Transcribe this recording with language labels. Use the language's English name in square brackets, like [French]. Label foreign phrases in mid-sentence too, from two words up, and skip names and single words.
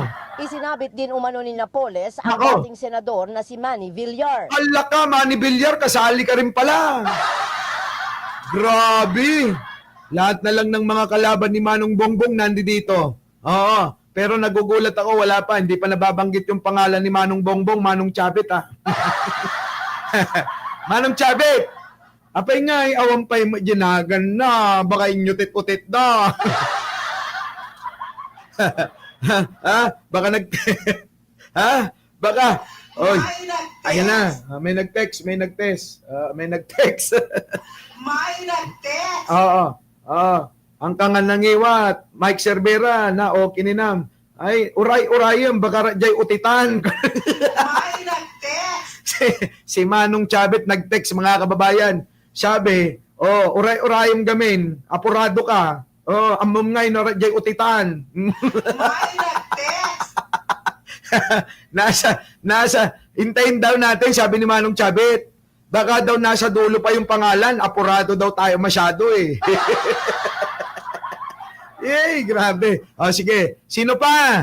[Filipino] isinabit din umano ni Napoles ang Nako! dating senador na si Manny Villar. Ala ka, Manny Villar, kasali ka rin pala. Grabe. Lahat na lang ng mga kalaban ni Manong Bongbong nandito. Oo. Pero nagugulat ako, wala pa. Hindi pa nababanggit yung pangalan ni Manong Bongbong, Manong Chavit, Manong Chavit! [Iloko] Apay nga, awan pa'y ginagan na. [Filipino] Baka inyutit-utit na. Baka Baka. Oy. Ayan na. May nag-text. May nag-text. May nag-text. Oo. Ang kangan ng iwat. Mike Cervera na okay ni Nam. [Iloko] Ay, uray-urayam. Baka jay utitan. [Filipino] si Manong Chavit nag-text, mga kababayan. Sabi, [Iloko] uray-urayam gamin. Apurado ka. Amom ngay no jay utitan. [Filipino] nasa hintayin daw natin, sabi ni Manong Chavit. Baka daw nasa dulo pa yung pangalan, apurado daw tayo masyado eh. Yay, grabe. Sige, sino pa?